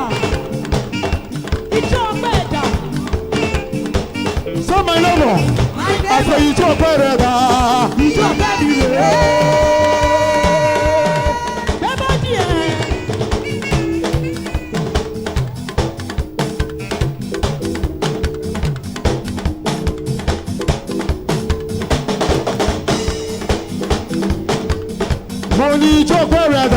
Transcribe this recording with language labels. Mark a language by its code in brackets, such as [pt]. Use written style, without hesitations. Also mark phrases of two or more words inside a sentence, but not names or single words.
[yo] Ijó ẹja. [en] So my neighbor. I say [yo] ijó ẹja. Ijó ẹja. Bẹ́ẹ̀ díẹ̀. Money ijó ẹja.